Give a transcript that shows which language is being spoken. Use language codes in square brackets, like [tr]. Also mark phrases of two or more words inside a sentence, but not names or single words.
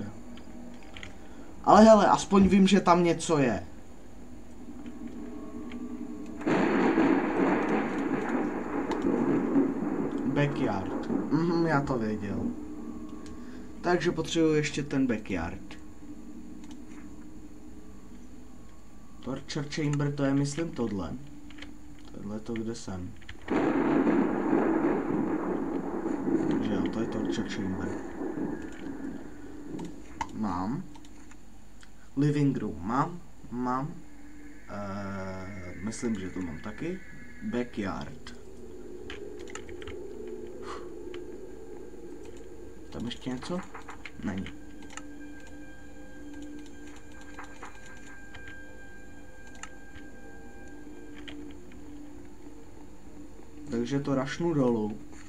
[cs] Ale hele, aspoň vím, že tam něco je. Backyard. Já to věděl. Takže potřebuji ještě ten backyard. [en] Torture chamber, [cs] to je myslím tohle. Tohle to, kde jsem. Že jo, to je [en] torture chamber. [cs] Mám. [en] Living room [cs] mám. Myslím, že to mám taky. Backyard. Tam ještě něco? Není. Takže to rašnu dolů.